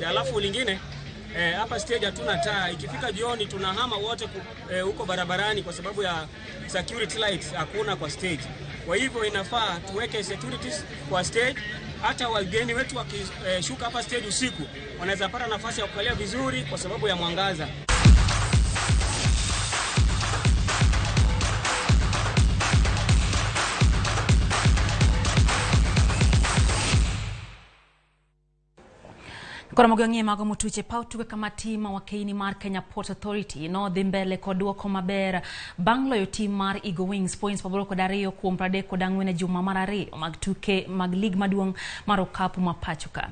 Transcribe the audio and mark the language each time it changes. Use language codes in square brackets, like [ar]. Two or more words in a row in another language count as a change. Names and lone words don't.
[sw] Alafu lingine hapa stage hatuna taa, ikifika jioni tunahama wote huko barabarani kwa sababu ya security lights hakuna kwa stage. Kwa hivyo inafaa tuweke securities kwa stage, hata wageni wetu wakishuka hapa stage usiku wanaweza pata nafasi ya kukalia vizuri kwa sababu ya mwangaza. [luo] Ramogi ng'e mago motuche pautuke kama tima wa Keini mar Kenya Port Authority no dhi mbele kod duoko maber bang' loyo tim mar Eagle Wings points 82 kuom 34 juma mar ariyo mag tuke mag lig maduong' mar okapu ma pachoka.